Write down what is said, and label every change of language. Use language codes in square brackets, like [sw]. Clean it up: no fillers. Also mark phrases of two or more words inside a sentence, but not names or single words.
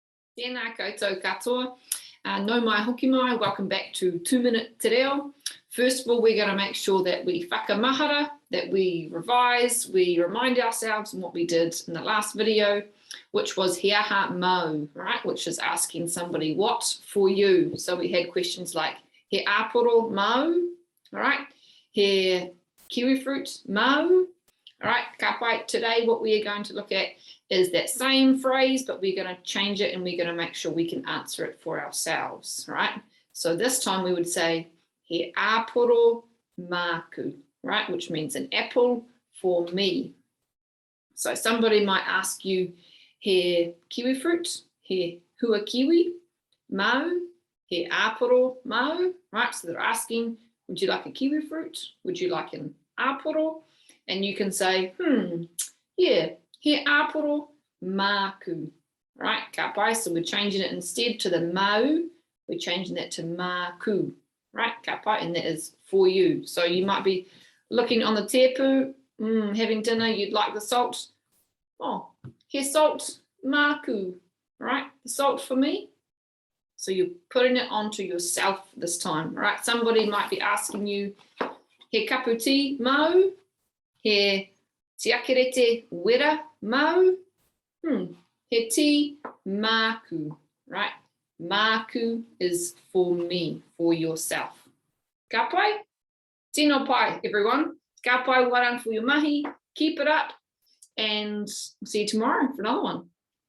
[mi] Tēnā koutou katoa. No mai hoki mai, [en] welcome back to 2 Minute Te Reo. First of all, we're going to make sure that we whakamahara, that we revise, we remind ourselves on what we did in the last video, which was [mi] he aha mau, [en] right? Which is asking somebody what for you. So we had questions like [mi] he aporo mau, [en] all right? [mi] He kiwi fruit mau, [en] all right? [mi] Ka pai. [en] Today what we are going to look at is that same phrase, but we're going to change it and we're going to make sure we can answer it for ourselves, right? So this time we would say [mi] he aporo maku, [en] right? Which means an apple for me. So somebody might ask you, [mi] he kiwi fruit, he hua kiwi mau, he aporo mau, [en] right? So they're asking, would you like a kiwi fruit? Would you like an aporo? And you can say, yeah, [mi] he aporo maku, [en] right? [mi] Ka pai. [en] So we're changing it instead to the mau, we're changing that to maku, right? [mi] Ka pai, [en] and that is for you. So you might be looking on the tepu, having dinner, you'd like the salt. [mi] Oh, he salt maku, right? [en] The salt for me. So you're putting it onto yourself this time, right? Somebody might be asking you, [mi] he kapu tea mau, he tiakerete wera mau, he tea maku, [en] right? Maku is for me, for yourself. [mi] Ka pai? Tino pai, everyone. Ka pai [en] warang for your mahi. Keep it up and see you tomorrow for another one.